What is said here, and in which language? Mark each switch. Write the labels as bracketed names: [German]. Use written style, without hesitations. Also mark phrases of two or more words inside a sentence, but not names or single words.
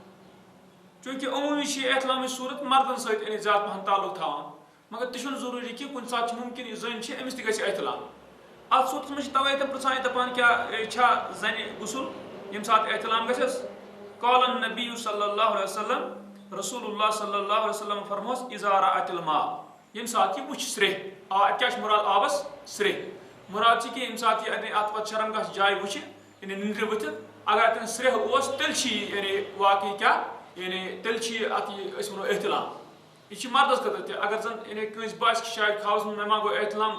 [Kashmiri] چوٗنٛکہِ عموٗمی چھِ یہِ احتلامٕچ صوٗرت مردن سۭتۍ یعنی زیادٕ پہن تعلق تھاوان مگر تہِ چھُنہٕ ضروٗری کہِ کُنہِ ساتہٕ چھُ مُمکِن یہِ زٔنۍ چھِ أمِس تہِ گژھِ احتلام اتھ صوٗرتس منٛز چھِ توے تِم پرژھان یہِ دپان کیٛاہ چھا زنہِ غسل ییٚمہِ ساتہٕ احتلام گژھٮ۪س [Arabic] قال النبی صلی اللہ علیہ وسلم رسول اللہ صلی اللہ علیہ وسلم [Kashmiri] فرموس [Arabic] اذا رأت الماء [Kashmiri] ییٚمہِ ساتہٕ یہِ وٕچھِ سرٛیٚہہ اتہِ کیٛاہ چھُ مُراد آبس سرٛیٚہہ مُراد چھِ کہِ ییٚمہِ ساتہٕ یہِ یعنی اتھ پتہٕ شرم گژھِ جاے وٕچھِ یعنی نندرِ ؤتھِتھ اگر اتٮ۪ن سرٛیٚہہ اوس تیٚلہِ چھِ یہِ یعنی واقعی کیٛاہ یعنی تیٚلہِ چھِ یہِ اتھ یہِ أسۍ ونو احتلام یہِ چھِ مردس خٲطرٕ تہِ اگر زن یعنی کٲنٛسہِ باسہِ کہِ شاید خوابس منٛز مےٚ ما گوٚو احتلام